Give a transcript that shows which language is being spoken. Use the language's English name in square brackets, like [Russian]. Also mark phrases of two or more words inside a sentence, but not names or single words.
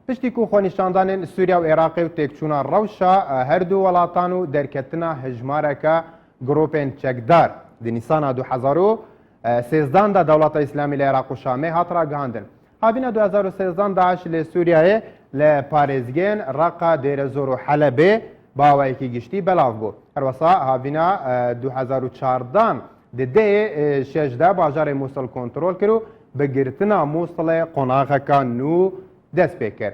[Kurdish] پشتی کو خۆنیشاندانên سووریا و عێراقی و تێکچوونا ڕەوشە هەردوو وڵاتان و دەرکەتنە هەژمارەکە گرۆپên çekdar di Nîsana 2013 da Dewleta Îslamî li Iraq û Şamê hat ragihandin. Havîna 2013 Daeş li Sûriyayê li parêzgehên Raqa, Dêrezor û Helebê bawayekî giştî belav bû. Herwesa havîna 2014 di dehê şeş de bajarê Musul kontrol kir û bi girtina Musulê qonaxeka nû dest pê kir.